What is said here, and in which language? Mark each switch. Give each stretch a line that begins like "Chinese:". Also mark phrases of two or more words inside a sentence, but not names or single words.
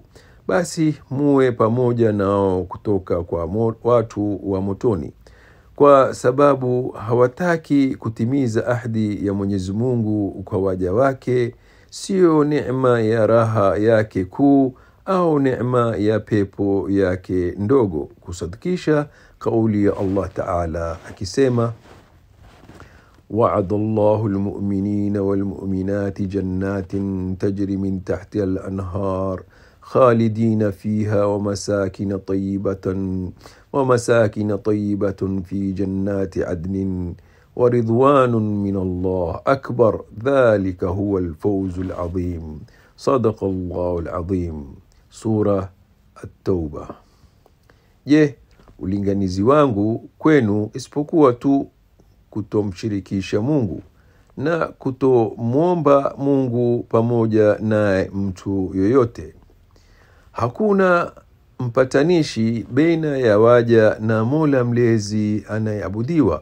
Swahili: Basi muwe pamoja nao kutoka kwa watu wa motoni, kwa sababu hawataki kutimiza ahadi ya Mwenyezi Mungu kwa waja wake, sio neema ya raha yake kuu au neema ya pepo yake ndogo. Kusadikisha kauli ya Allah Ta'ala akisema:
Arabic: وعد الله المؤمنين والمؤمنات جنات تجري من تحتها الأنهار خالدين فيها ومساكن طيبة في جنات عدن ورضوان من الله أكبر ذلك هو الفوز العظيم صدق الله العظيم. سورة التوبة.
Swahili: Je, ulinganizi wangu kwenu isipokuwa tu kutomshirikisha Mungu na kutomuomba Mungu pamoja naye mtu yoyote. Hakuna mpatanishi baina ya waja na Mola mlezi anayeabudiwa.